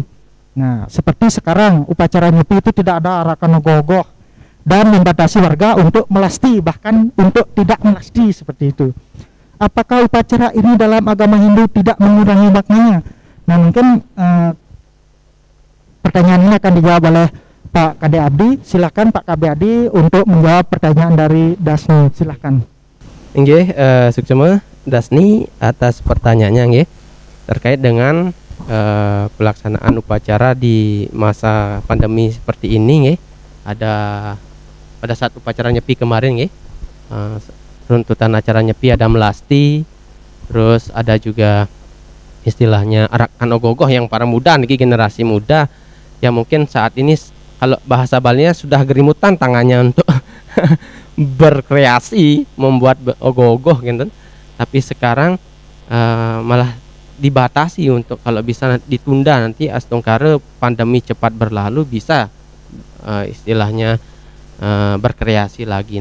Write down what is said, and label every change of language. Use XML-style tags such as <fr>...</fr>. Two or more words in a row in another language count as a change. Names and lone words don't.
<id>Nah, seperti sekarang upacara nyepi itu tidak ada arakan ogoh-ogoh dan membatasi warga untuk melasti, bahkan untuk tidak melasti seperti itu. Apakah upacara ini dalam agama Hindu tidak mengurangi maknanya? Nah, mungkin pertanyaan ini akan dijawab oleh Pak Kade Abdi. Silakan Pak Kade Abdi untuk menjawab pertanyaan dari Dasni. Silakan. Nggih, suksema Dasni atas pertanyaannya nggih terkait dengan pelaksanaan upacara di masa pandemi seperti ini nggih. Ada pada saat upacara nyepi kemarin nggih, runtutan acara nyepi ada melasti, terus ada juga istilahnya arakan ogogoh yang para muda niki, generasi muda yang mungkin saat ini kalau bahasa Balinya sudah gerimutan tangannya untuk berkreasi membuat ogoh-ogoh gitu. Tapi sekarang malah dibatasi untuk kalau bisa ditunda nanti astungkara pandemi cepat berlalu bisa istilahnya berkreasi lagi.</id>